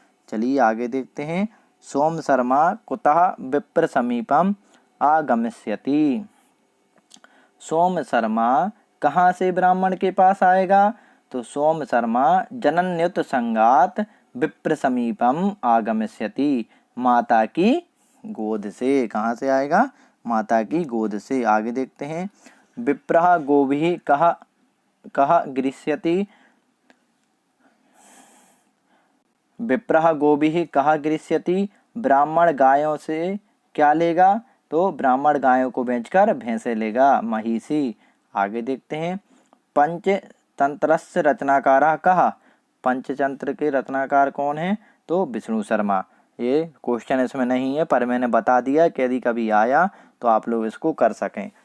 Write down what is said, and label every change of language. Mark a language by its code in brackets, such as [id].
[hi] चलिए आगे देखते हैं। [sa] सोम शर्मा कुतः विप्र समीपम आगमिष्यति, [hi] सोम शर्मा कहाँ से ब्राह्मण के पास आएगा? [sa] तो सोम शर्मा जनन्युत संगात विप्र समीपम आगमिष्यति, [hi] माता की गोद से। कहाँ से आएगा? माता की गोद से। आगे देखते हैं, [sa] विप्रः गोभिः कः गृह्यति, विप्रः गोभिः कः गृह्यति, [hi] ब्राह्मण गायों से क्या लेगा? तो ब्राह्मण गायों को बेचकर भैंसे लेगा, महिषी। आगे देखते हैं, [sa] पंचतंत्रस्य रचनाकारः कः, [hi] पंचतंत्र के रचनाकार कौन है? तो विष्णु शर्मा। ये क्वेश्चन इसमें नहीं है, पर मैंने बता दिया कि यदि कभी आया तो आप लोग इसको कर सकें।